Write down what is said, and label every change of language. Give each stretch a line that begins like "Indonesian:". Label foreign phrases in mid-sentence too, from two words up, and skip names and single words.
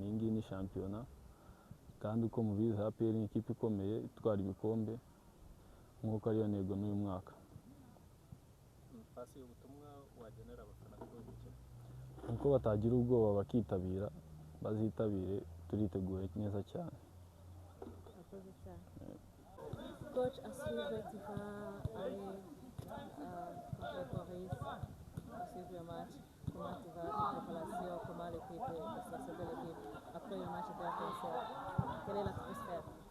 Kinyarwanda: Iyi ngiyi ni shampiyona kandi uko mubizi APR ni ikipe ikomeye itwara ibikombe nk'uko ariyo ntego n'uyu mwaka. Pasi ubutumwa wagenera abafana kuri uyu mukino? Uko batagira ubwoba bakitabira, bazitabire, turiteguye neza cyane.
French: Coach, à suivre, tu vas aller contre Paris, à suivre le match. Comment tu vas, la préparation, comment l'équipe, la situation de l'équipe après le match de la concert? Quelle est l'atmosphère?